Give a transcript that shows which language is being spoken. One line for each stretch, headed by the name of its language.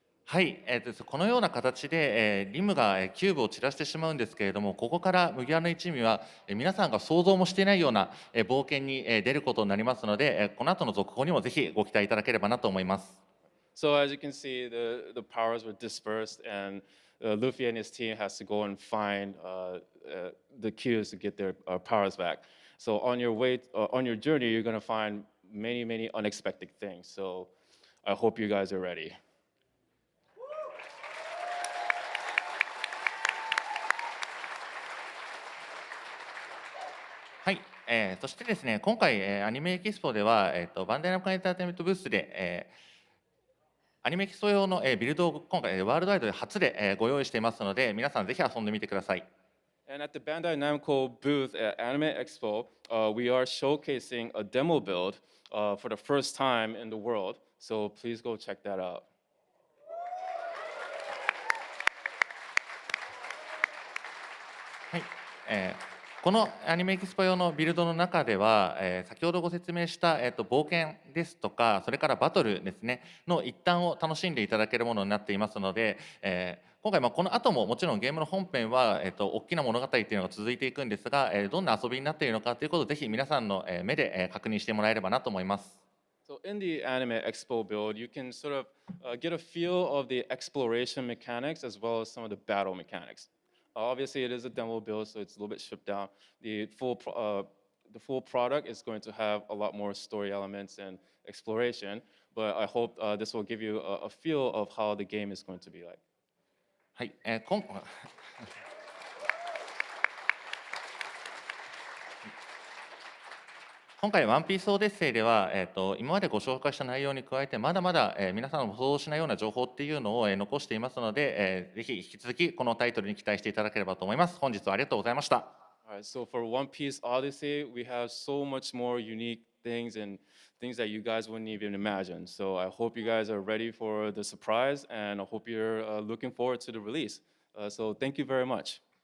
Japanese: はい、このような形で、リムがキューブを散らしてしまうんですけれども、ここから麦わらの一味は、皆さんが想像もしていないような、冒険に、出ることになりますので、この後の続報にもぜひご期待いただければなと思います。
English: So as you can see, the powers were dispersed, and Luffy and his team has to go and find the cubes to get their powers back. So on your journey, you're going to find many unexpected things. So I hope you guys are ready.
Japanese: はい、そしてですね、今回、アニメエキスポでは、バンダイナムコエンターテインメントブースで、アニメエキスポ用の、ビルドを今回ワールドワイドで初で、ご用意していますので、皆さんぜひ遊んでみてください。
English: And at the Bandai Namco booth at Anime Expo, we are showcasing a demo build for the first time in the world. So please go check that out.
Japanese: はい、このアニメエキスポ用のビルドの中では、先ほどご説明した、冒険ですとか、それからバトルですねの一端を楽しんでいただけるものになっていますので、今回この後ももちろんゲームの本編は、大きな物語というのが続いていくんですが、どんな遊びになっているのかということをぜひ皆さんの目で確認してもらえればなと思います。
English: So So in the Anime Expo build, you can sort of get a feel of the exploration mechanics as well as some of the battle mechanics. Obviously, it is a demo build, so it's a little bit stripped down. The full product is going to have a lot more story elements and exploration, but I hope this will give you a feel of how the game is going to be like.
Japanese: はい、今回、ワンピースオデッセイでは、今までご紹介した内容に加えて、まだまだ、皆さんの想像しないような情報っていうのを、残していますので、ぜひ引き続きこのタイトルに期待していただければと思います。本日はありがとうございました。
English: All right, so for One Piece Odyssey, we have so much more unique things and things that you guys wouldn't even imagine. So I hope you guys are ready for the surprise, and I hope you're looking forward to the release. So thank you very much.